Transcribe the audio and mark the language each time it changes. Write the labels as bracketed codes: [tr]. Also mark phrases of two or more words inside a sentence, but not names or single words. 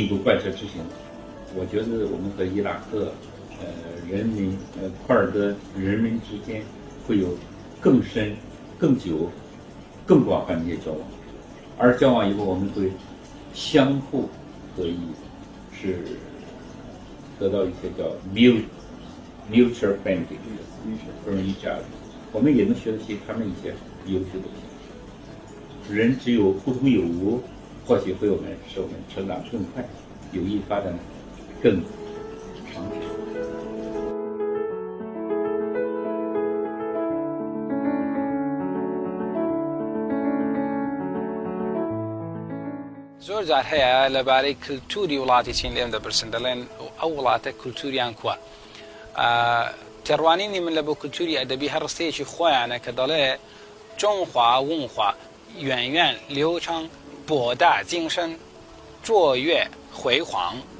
[zh] 步贯彻执行，我觉得我们和伊拉克人民库尔德人民之间会有更深、更久、 更广泛的一些交往，而交往以后我们会相互得益，是得到一些叫 [en] mutual benefit from each other， [zh] 我们也能学得起他们一些优秀的东西。人只有互通有无，或许会使我们成长更快，友谊发展更长久。 [ckb] زۆر جار هەیە لەبارەی کللتوری وڵاتی چین لێم دەپرسن دەڵێن ئەو وڵاتە کللتوریان کووە. تێڕوانینی من لە بۆ کللتوری ئەدەبی هەر ڕستەیەکی خۆیانە کە دەڵێ [zh] 中华 文化 源 流长 博大 精深 卓越 辉煌.